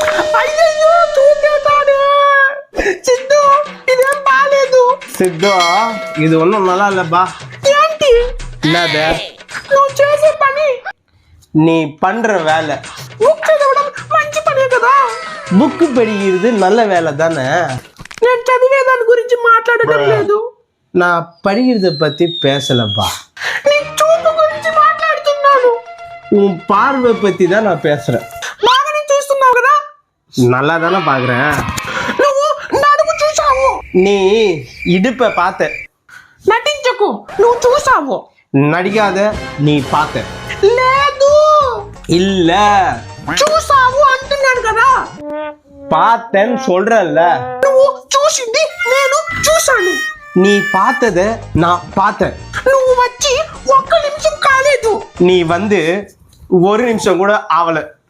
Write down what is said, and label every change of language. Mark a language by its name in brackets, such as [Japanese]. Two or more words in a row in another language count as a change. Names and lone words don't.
[Telugu] అయ్యయ్యో చూపేతాడే సిద్ధు ఇదేం బాలేదు [Tamil] సిద్ధు இது ஒண்ணும் நல்லா இல்லப்பா [Telugu] ఏంటి [Tamil] என்னது [Telugu] నువ్వు చేసే పని [Tamil] நீ பண்ற வேலை [Telugu] బుక్ చదవడం మంచి పనే కదా [Tamil] புக்கு படிக்கிறது நல்ல வேலை தானே [Telugu] నేను చదివే దాని గురించి మాట్లాడడం లేదు [Tamil] நான் படிக்கிறத பத்தி பேசலப்பா [Telugu] నీ చూపు గురించి మాట్లాడుతున్నాను [Tamil] உன் பார்வை பத்தி தான் நான் பேசுறேன் [Telugu] బాగానే చూస్తున్నావు కదా [Tamil] நல்லா தானே பாக்குறேன் [Telugu] నువ్వు నడుము చూసావు [Tamil] நீ இடுப்பை பார்த்த [Telugu] నటించకు నువ్వు చూసావు [Tamil] நடிக்காத நீ பார்த்த [Telugu] లేదు [Tamil] இல்ல [Telugu] చూసావు అంటున్నాను కదా [Tamil] பார்த்தேன்னு சொல்றேன்ல [Telugu] నువ్వు చూసింది నేను చూసాను [Tamil] நீ பார்த்தத நான் பார்த்தேன் [Telugu] నువ్వు వచ్చి ఒక్క నిమిషం కాలేదు [Tamil] நீ வந்து ஒரு நிமிஷம் கூட ஆவல